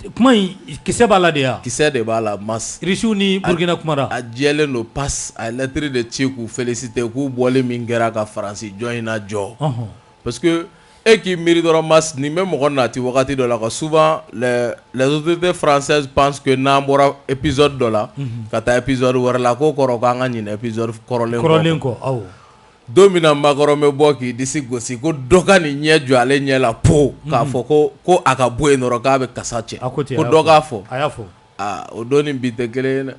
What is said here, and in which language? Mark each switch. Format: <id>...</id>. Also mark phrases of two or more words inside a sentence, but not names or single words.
<bm>kuma in kisɛ b'a la de ya kisɛ de b'a la masse Irisiw ni Burkina kumara a jɛlen don passe a ye lettre de ci k'u féliciter k'u bɔlen min kɛra ka Faransi jɔn in na jɔ</bm> <fr>parce que</fr> <bm>e k'i miiri dɔrɔn masse nin bɛ mɔgɔ nati wagati dɔ la ka</bm> <fr>souvent les autorités françaises pensent que</fr> <bm>n'an bɔra épisode dɔ la ka taa épisode wɛrɛ la k'o kɔrɔ k'an ka ɲinɛ épisode kɔrɔlen kɔ awɔ don min na Macron bɛ bɔ k'i disi gosi ko dɔ ka nin ɲɛ jɔ ale ɲɛ la po k'a fɔ ko a ka bɔ yen dɔrɔn k'a bɛ kasa cɛ ko dɔ k'a fɔ a y'a fɔ o don ni bi tɛ kelen ye dɛ</bm>